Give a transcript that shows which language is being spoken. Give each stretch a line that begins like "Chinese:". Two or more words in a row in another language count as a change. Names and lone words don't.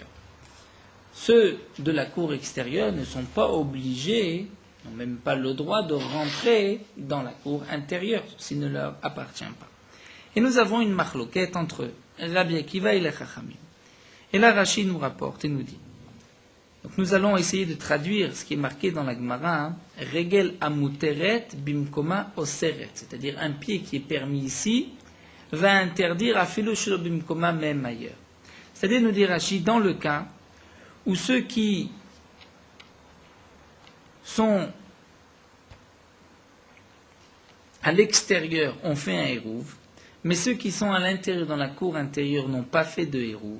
French: Ceux de la cour extérieure ne sont pas obligés, n'ont même pas le droit de rentrer dans la cour intérieure, s'il ne leur appartient pas. Et nous avons une marloquette entre Rabbi Akiva et les Chachamim. Et là, Rashi nous rapporte et nous dit. Donc nous allons essayer de traduire ce qui est marqué dans la Gemara,
Hebrew: רגל המותרת במקומה אוסרת,
French: c'est-à-dire un pied qui est permis ici va interdire
Hebrew: אפילו שלא במקומה
French: même ailleurs. C'est-à-dire, nous dit Rashi, dans le cas où ceux qui sont à l'extérieur ont fait un hérouv, mais ceux qui sont à l'intérieur, dans la cour intérieure, n'ont pas fait de hérouv.